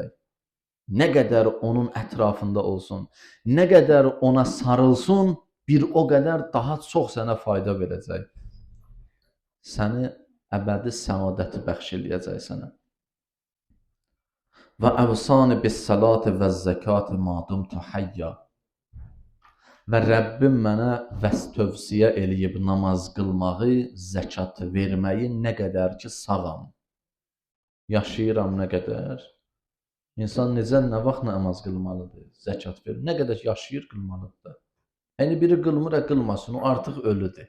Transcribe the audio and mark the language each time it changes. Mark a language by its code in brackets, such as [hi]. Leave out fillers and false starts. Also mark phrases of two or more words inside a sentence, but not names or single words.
[az] Nə qədər onun ətrafında olsun, nə qədər ona sarılsın, bir o qədər daha çox sənə fayda verəcək. Səni əbədi səadəti bəxş eləyəcək sənə. [ar] و أوصاني بالصلاة و الزكاة ما دمت حيا. [az] Və Rəbbim mənə tövsiyə eləyib namaz qılmağı, zəkat verməyi nə qədər ki sağam. Yaşayıram nə qədər. İnsan necə, nə vaxt namaz qılmalıdır, zəkat verir. Nə qədər yaşayır, qılmalıdır. Yəni biri qılmır, qılmasın, o artıq ölüdür.